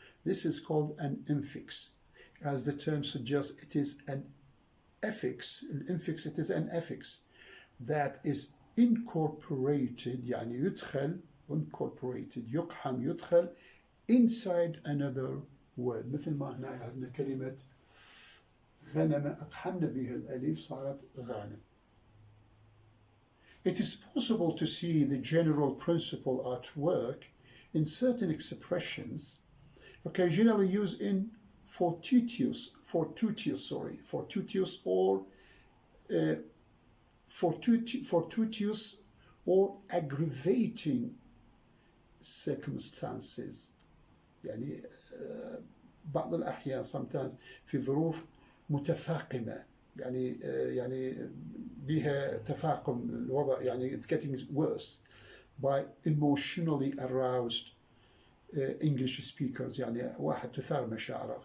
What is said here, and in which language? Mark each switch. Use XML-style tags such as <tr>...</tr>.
<en>This is called an infix. As the term suggests, it is an affix. An infix, it is an affix that is incorporated,</en> <ar>يعني يدخل,</ar> <en>incorporated,</en> <ar>يقحم, يدخل,</ar> <en>inside another word.</en> <ar>مثل ما هنا عندنا كلمة غنم أقحمنا بها الألف صارت غانم.</ar> <en>It is possible to see the general principle at work in certain expressions occasionally used in fortuitous or fortuitous or aggravating circumstances.</en> <ar>يعني بعض الأحيان sometimes في ظروف متفاقمة يعني بها تفاقم الوضع يعني</ar> <en>it's getting worse by emotionally aroused English speakers</en> <ar>يعني واحد تثار مشاعره.</ar>